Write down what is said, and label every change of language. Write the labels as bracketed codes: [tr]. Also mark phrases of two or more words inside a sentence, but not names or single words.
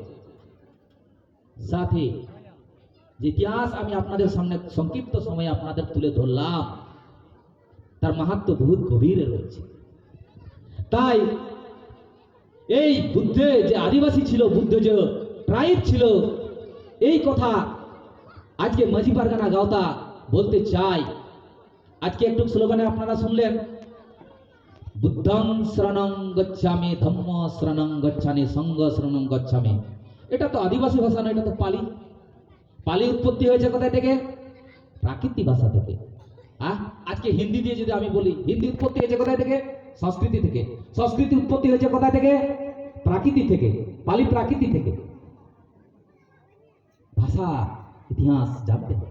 [bn] সাথে যে ইতিহাস আমি আপনাদের সামনে সংক্ষিপ্ত সময়ে আপনাদের তুলে ধরলাম, তার মাহাত্ম্য বহুত গভীরে রয়েছে। তাই এই বুদ্ধে যে আদিবাসী ছিল, বুদ্ধ যে ট্রাইব ছিল, এই কথা আজকে মাঝি পারগানা গাওতা বলতে চাই। আজকে একটু স্লোগানে আপনারা শুনলেন, [pi] বুদ্ধং শরণং গচ্ছামি, ধম্ম শরণং গচ্ছামি, সংঘ শরণং গচ্ছামি। [bn] এটা তো আদিবাসী ভাষা না, এটা তো পালি। পালি উৎপত্তি হয়েছে কোথায় থেকে? প্রাকৃতিক ভাষা থেকে। আজকে হিন্দি দিয়ে যদি আমি বলি, হিন্দি উৎপত্তি হয়েছে কোথায় থেকে? সংস্কৃতি থেকে। সংস্কৃতি উৎপত্তি হয়েছে কোথায় থেকে? প্রাকৃতি থেকে। পালি প্রাকৃতি থেকে। ভাষা ইতিহাস জানতে হবে।